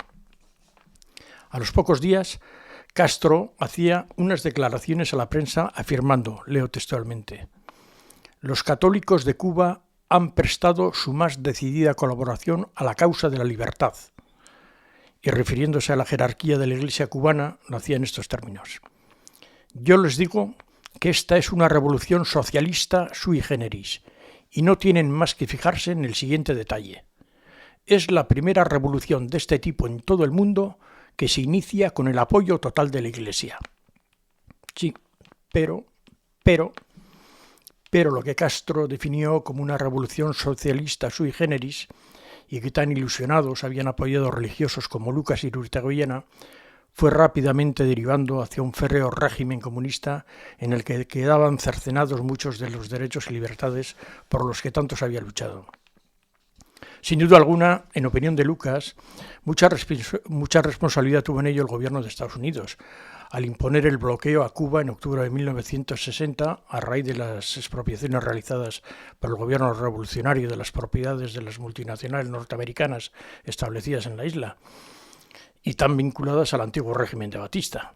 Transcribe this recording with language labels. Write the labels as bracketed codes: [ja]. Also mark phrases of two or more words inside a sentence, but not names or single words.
[es] A los pocos días, Castro hacía unas declaraciones a la prensa afirmando, leo textualmente: los católicos de Cuba han prestado su más decidida colaboración a la causa de la libertad. Y refiriéndose a la jerarquía de la Iglesia cubana, lo hacía en estos términos: yo les digo que esta es una revolución socialista [la] sui generis, [es] y no tienen más que fijarse en el siguiente detalle. Es la primera revolución de este tipo en todo el mundo que se inicia con el apoyo total de la Iglesia. Sí, pero lo que Castro definió como una revolución socialista [la] sui generis, [es] y que tan ilusionados habían apoyado religiosos como Lucas Irigoyen, fue rápidamente derivando hacia un férreo régimen comunista en el que quedaban cercenados muchos de los derechos y libertades por los que tanto se había luchado. Sin duda alguna, en opinión de Lucas, mucha responsabilidad tuvo en ello el gobierno de Estados Unidos, al imponer el bloqueo a Cuba en octubre de 1960 a raíz de las expropiaciones realizadas por el gobierno revolucionario de las propiedades de las multinacionales norteamericanas establecidas en la isla y tan vinculadas al antiguo régimen de Batista.